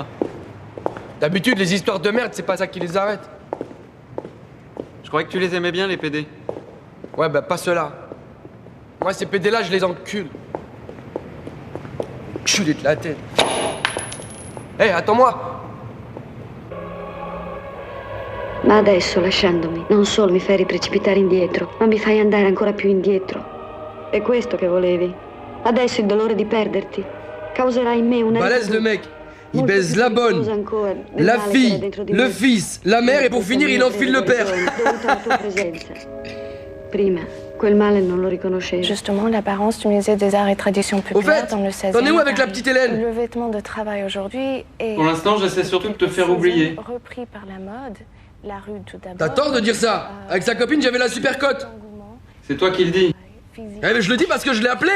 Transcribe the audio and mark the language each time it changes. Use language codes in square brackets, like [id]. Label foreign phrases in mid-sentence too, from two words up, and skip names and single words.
[fr] D'habitude, les histoires de merde, c'est pas ça qui les arrête. Je croyais que tu les aimais bien, les PD. Ouais, bah pas ceux-là. Moi, ces PD-là, je les encule. Culé de la tête. Hé, attends-moi. [it] Ma adesso, lasciandomi, non solo mi fai riprecipitare indietro, ma mi fai andare ancora più indietro. È questo che volevi. Adesso il dolore di perderti causerà in me una... [fr] Balèze le mec. Il baise la bonne, la fille, le fils, la mère et pour finir, il enfile le père. [it] Prima, quel male non lo riconoscevo. [fr] Justement, l'apparence du musée des arts et traditions populaires dans le 16e. T'en es où avec la petite Hélène? Le vêtement de travail aujourd'hui est... Pour l'instant, j'essaie surtout de te faire oublier. Repris par la mode, la rue tout d'abord... T'as tort de dire ça. Avec sa copine, j'avais la super cote. C'est toi qui le dis. Eh mais je le dis parce que je l'ai appelée.